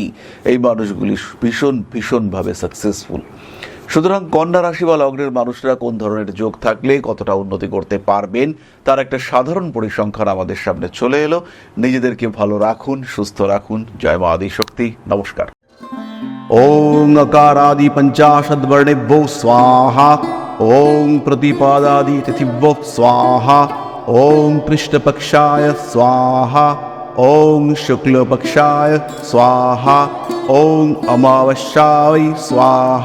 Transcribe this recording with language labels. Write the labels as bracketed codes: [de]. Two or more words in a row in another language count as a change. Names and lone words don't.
[bn] এই মানুষগুলি ভীষণভাবে সাকসেসফুল। সুতরাং কন্যা রাশি বা লগ্নের মানুষরা কোন ধরনের যোগ থাকলে কতটা উন্নতি করতে পারবেন তার একটা সাধারণ পরিসংখ্যান আমাদের সামনে চলে এলো। নিজেদেরকে ভালো রাখুন, সুস্থ রাখুন। জয় মা আদিশক্তি। নমস্কার। [sa] ओम अकारादि पंचाशद्वर्णेभ्यो स्वाहा। ओम प्रतिपादादि तिथिभ्यो स्वाहा। ओम कृष्णपक्षाय स्वाहा। ओम शुक्लपक्षाय स्वाहा। ओम अमावस्याय स्वाहा।